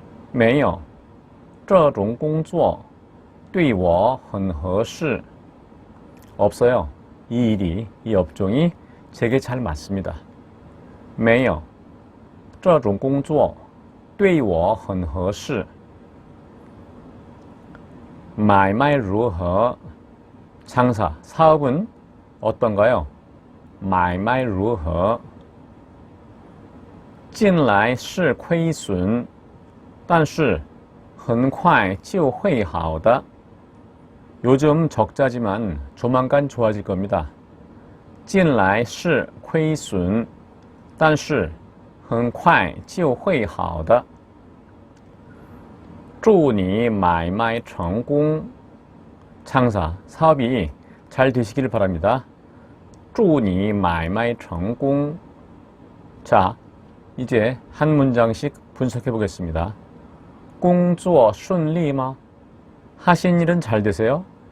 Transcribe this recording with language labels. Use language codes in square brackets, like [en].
[zh] 没有这种工作对我很合适. [ko] 없어요. 이 일이, 이 업종이 제게 잘 맞습니다. [zh] 没有这种工作对我很合适. 买卖如何? [ko] 장사, 사업은 어떤가요? [zh] 买卖如何? 近来是亏损但是很快就会好的. [ko] 요즘 적자지만 조만간 좋아질 겁니다. [zh] 近来是亏损但是很快就会好的. 祝你买卖成功. [ko] 장사, 사업이 잘 되시기를 바랍니다. [zh] 祝你买卖成功. [ko] 자, 이제 한 문장씩 분석해 보겠습니다. [zh] 工作顺利吗? [ko] 하신 일은 잘 되세요?